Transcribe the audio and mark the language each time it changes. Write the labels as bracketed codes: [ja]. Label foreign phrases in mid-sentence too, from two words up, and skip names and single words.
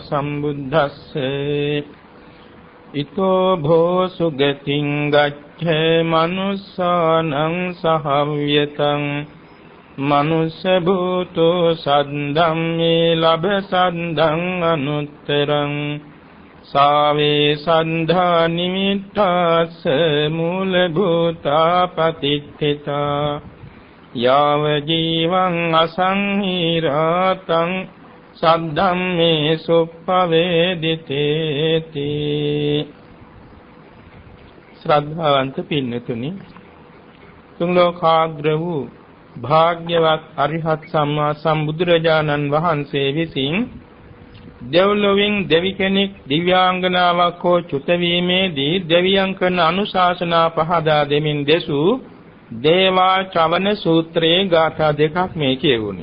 [pi] සම්බුද්දස්සේ ඊතෝ භෝ සුගතින් ගච්ඡේ මනුස්සානං සහව්‍යතං මනුස්ස භූතෝ සද්ධම්මේ ලබ සද්ධං අනුත්තරං සාවේ සද්ධා නිමිත්තස්ස මූල භූතා පතිච්ඨිතා යාව ජීවං අසංහිරාතං සද්ධම්මේ සුප්පවේදිතේති. [si] ශ්‍රද්ධාවන්ත පින්නතුනි, තුන් ලෝකාග්‍ර වූ භාග්‍යවත් අරිහත් සම්මා සම්බුදුරජාණන් වහන්සේ විසින් දෙව්ලොවින් දෙවි කෙනෙක් දිව්‍යාංගනාවක් හෝ චුත වීමේදී දෙවියන් කරන අනුශාසනා පහදා දෙමින් දෙසූ දේවා චවන සූත්‍රයේ ගාථා දෙකක් මේ කියවුණි.